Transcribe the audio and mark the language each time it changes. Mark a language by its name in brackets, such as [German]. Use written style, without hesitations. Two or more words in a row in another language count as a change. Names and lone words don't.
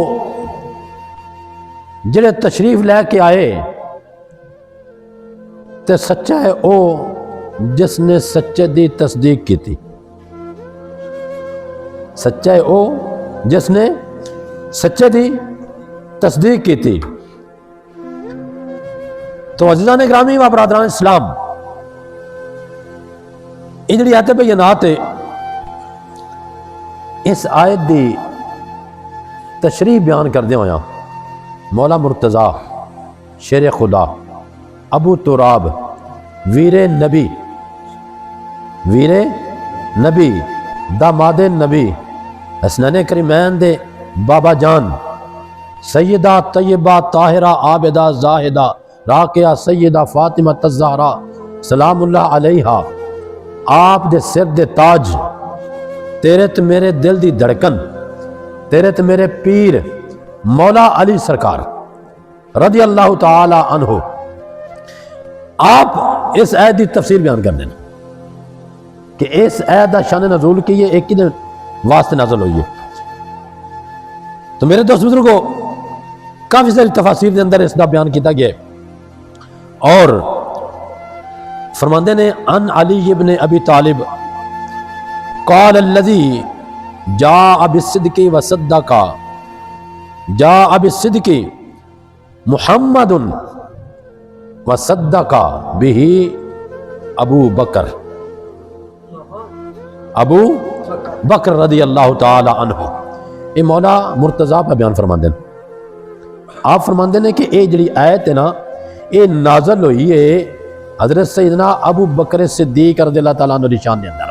[Punjabi] جڑے تشریف لے کے آئے تے سچا ہے او جس نے سچے دی تصدیق کی تھی، سچا ہے او جس نے سچے دی تصدیق کی تھی۔ تو عزیزان گرامی و برادران اسلام، یہ جڑی آیت بینات ہے اس آیت دی تشریح بیان کردے ہویا مولا مرتضیٰ شیر خدا ابو تراب ویر نبی داماد نبی حسنین کریمین دے بابا جان سیدہ طیبہ طاہرہ عابدہ زاہدہ راقیہ سیدہ فاطمہ الزہرا [Arabic] سلام اللہ علیہا، [Punjabi] آپ دے سر دے تاج، تیرے تے میرے دل دی دھڑکن، تیرے تے میرے پیر مولا علی سرکار [Arabic] رضی اللہ تعالی عنہ، [Punjabi] آپ اس آیت دی تفسیر بیان کر دینا کہ اس آیت دا شان نزول کی یہ ایک ہی دن واسطے نازل ہوئی ہے۔ تو میرے دوست بزرگوں، کافی ساری تفاسیر دے اندر اس دا بیان کیتا گیا ہے، اور فرماندے نے [Arabic] ان علی ابن ابی طالب قال الذی جاء بالصدق وصدق جاء بالصدق محمد وصدق به ابو بکر رضی اللہ تعالی عنہ۔ [Punjabi] یہ مولا مرتضیٰ پہ بیان فرماندے ہیں، آپ فرماندے ہیں کہ یہ جڑی آیت ہے نا، یہ نازل ہوئی ہے حضرت سیدنا ابو بکر صدیق [Arabic] رضی اللہ تعالیٰ عنہ [Punjabi] دی شان دے اندر۔